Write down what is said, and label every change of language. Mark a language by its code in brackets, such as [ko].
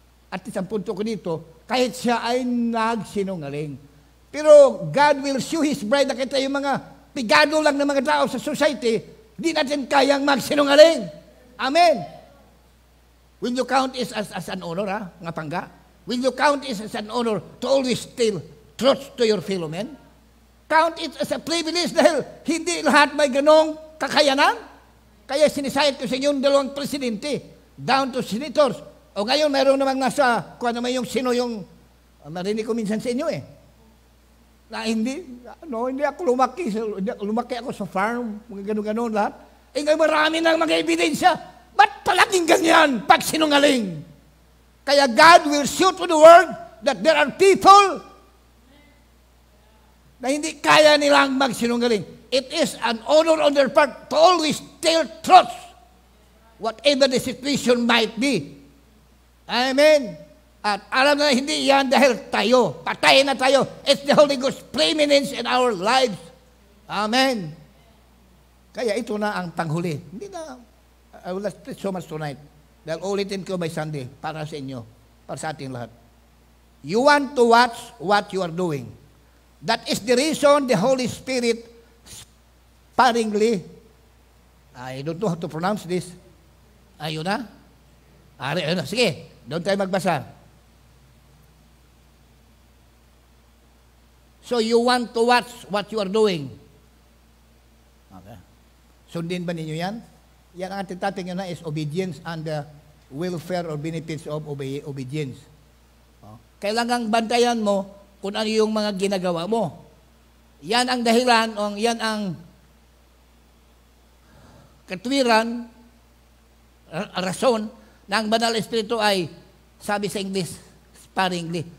[tl] At isang punto ko dito, kahit siya ay nagsinungaling. Pero [en] God will show His bride [tl] na kita yung mga pigado lang ng mga tao sa society, hindi natin kayang magsinungaling. [en] Amen. Will you count it as an honor, [tl] nga pangga? [en] Will you count it as an honor to always tell truth to your fellow men? Count it as a privilege [tl] dahil hindi lahat may ganong kakayanan. Kaya sinisayad ko sa inyong dalawang presidente, down to senators. O ngayon, meron namang nasa, kung ano may yung sino yung, marinig ko minsan sa inyo na hindi ako lumaki ako sa farm, mga ganon lahat. Ngayon marami nang mga ebidensya. Ba't palaging ganyan pag sinungaling? [en] Kaya God will show to the world that there are people [tl] na hindi kaya nilang magsinungaling. [en] It is an honor on their part to always tell truth, whatever the situation might be. Amen. [tl] At alam na hindi yan dahil tayo, patay na tayo. [en] It's the Holy Ghost preeminence in our lives. Amen. [tl] Kaya ito na ang panghuli. Hindi na, [en] I will not preach so much tonight. [tl] Dahil ulitin ko by Sunday para sa inyo, para sa ating lahat. [en] You want to watch what you are doing. That is the reason the Holy Spirit sparingly, I don't know how to pronounce this. [tl] Ayun na? Ayun na. Sige, doon tayo magbasa. [en] So you want to watch what you are doing. Okay. [tl] Sundin ba ninyo yan? Yan ang ating topic nyo na [en] is obedience and the welfare or benefits of obedience. [tl] Kailangang bantayan mo kung ano yung mga ginagawa mo. Yan ang dahilan, o yan ang katwiran, rason na ang Banal Espiritu ay, sabi sa English, sparingly.